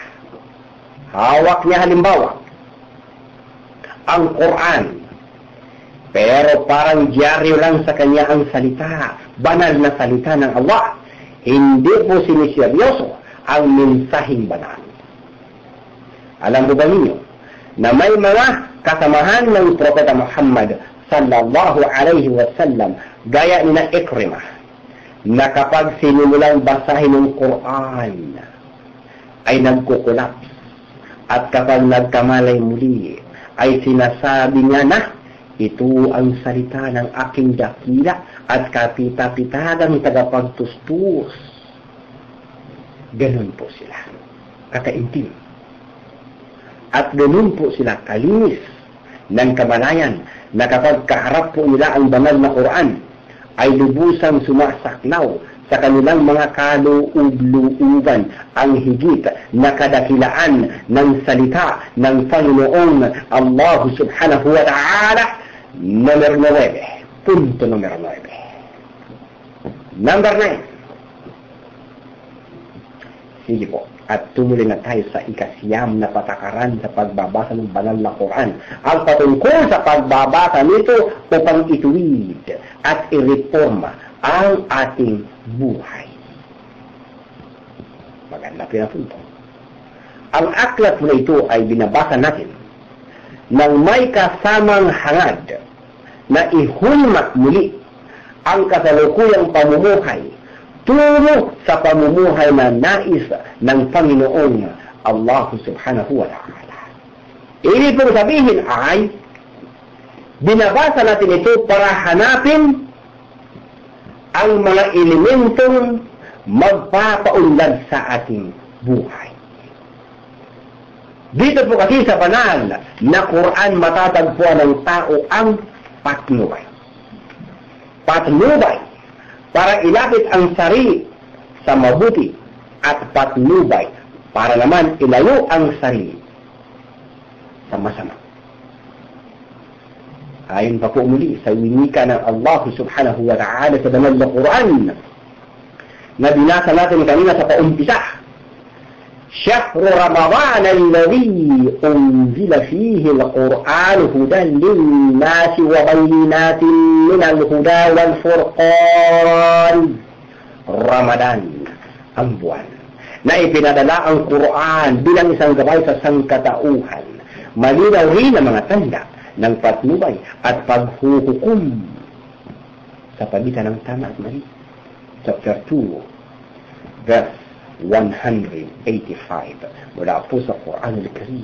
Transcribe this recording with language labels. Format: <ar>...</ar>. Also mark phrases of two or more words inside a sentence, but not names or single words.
<tl>Hawak niya halimbawa ang Quran, pero parang dyaryo lang sa kanya ang salita, banal na salita ng Allah. Hindi po siniseryoso ang mensaheng banal. Alam mo ba ninyo na may mga kasamahan ng Propeta Muhammad</tl> <ar>صلى الله عليه وسلم</ar> <tl>gaya ni na Ikrimah, na kapag sinimulang basahin ng Quran ay nagkukulaps, at kapag nagkamalay muli ay sinasabi niya na ito ang salita ng aking dakila at kapita-pitagang tagapagtustus. Ganun po sila kakaintim. At ganun po sila kalinis ng kamalayan na kapag kaharap po nila ang banal na Quran ay lubusang sumasaklaw sa kanilang mga kaloob-looban ang higit na kadakilaan ng salita ng Panginoong Allah</tl> <ar>سبحانه وتعالى.</ar> <tl>Number 9. Punto number 9. Number 9. Sige po. At tumuloy na tayo sa ikasiyam na patakaran sa pagbabasa ng banal na Quran. Ang patungkol sa pagbabasa nito upang ituwid at ireforma ang ating buhay. Maganda pinapunto. Ang aklat na ito ay binabasa natin nang may kasamang hangad na ihulmat muli ang kasalukuyang pamumuhay tungo sa pamumuhay na nais ng Panginoong Allah</tl> <ar>سبحانه وتعالى.</ar> <tl>Ibig pong sabihin ay binabasa natin ito para hanapin ang mga elementong magpapaunlad sa ating buhay. Dito po kasi sa banal na Quran matatagpuan ng tao ang patnubay. Patnubay para ilapit ang sarili sa mabuti at patnubay para naman ilayo ang sarili sa masama. Ayon pa po muli sa winika ng Allah</tl> <ar>سبحانه وتعالى</ar> <tl>sa banal na Quran na binasa natin kanina sa paumpisa.</tl> <ar>شهر رمضان الذي أنزل فيه القرآن هدى للناس وبينات من الهدى والفرقان.</ar> <tl>Ramadan, ang buwan na ipinadala ang Quran bilang isang gabay sa sangkatauhan, malinaw rin ang mga tanda ng patnubay at paghuhukom sa pagitan ng tama at mali.</tl> <en>Chapter 2, verse 185</en> <tl>mula po sa Quran al-Karim.</tl>